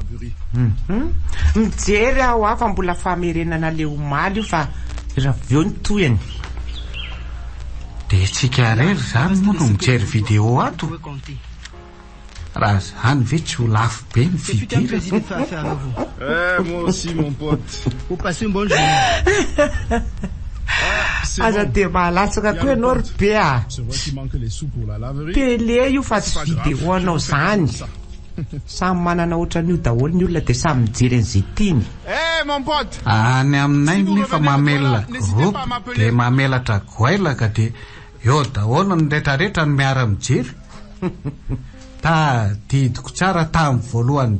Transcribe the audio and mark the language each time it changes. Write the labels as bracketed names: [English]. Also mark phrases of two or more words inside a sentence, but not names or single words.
[Malagasy] mijery aho afa mbola famerenana le omaly io fa raveo ny toyany de tsika rery zany moa no mijery video ato raha zany ve tsy ho lafo be ny vidira [French] moi aussi mon pote. Faut passer une bonne journée. [Malagasy] aza de malatsaka koa ianao ry be a [French] C'est vrai qu'il manque les sous pour la laverie. [Malagasy] tele io fa tsy video anao zany samy manana ohatran'io daholo ny olona de samy mijery an'izay tiany [French] Mon pote. [Malagasy] any aminay nefa mamelona groupe de mamelatra goailaka de eo daholo ny rehetrarehetra ny miara mijery ta didiko tsara tamin'ny voalohany